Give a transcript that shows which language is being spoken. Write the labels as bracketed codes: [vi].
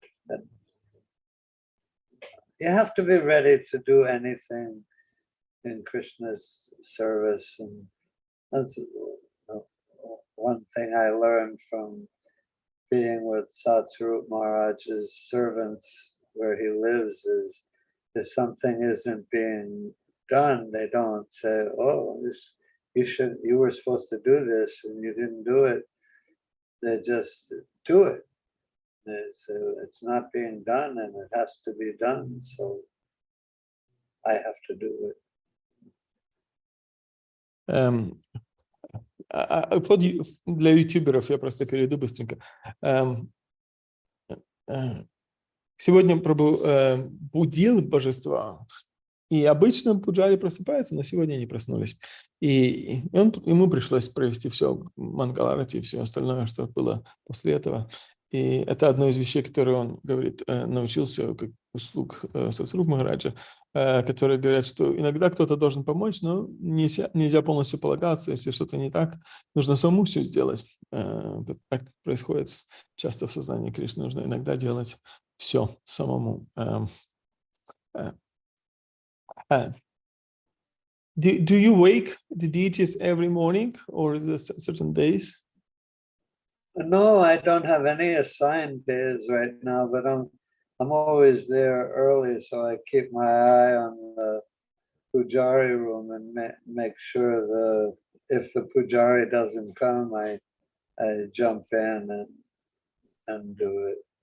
[en] And you have to be ready to do anything in Krishna's service, and that's one thing I learned from being with Satsvarup Maharaj's servants where he lives is if something isn't being done, they don't say, "Oh, you were supposed to do this and you didn't do it." They just do it. It's not being done and it has to be done, so I have to do it. [ru] Для ютуберов я просто перейду быстренько. Сегодня Прабhu будил божества, и обычно пуджари просыпаются, но сегодня они проснулись. И ему пришлось провести все Мангаларати и все остальное, что было после этого. И это одно из вещей, которые он говорит, научился как услуг Сатсваруп Махараджа, которые говорят, что иногда кто-то должен помочь, но нельзя полностью полагаться, если что-то не так, нужно самому все сделать. Так происходит часто в сознании Кришны, нужно иногда делать все самому. [en] Do you wake the deities every morning, or is there certain days? No, I don't have any assigned days right now, but I'm always there early, so I keep my eye on the pujari room and make sure if the pujari doesn't come, I jump in and do it.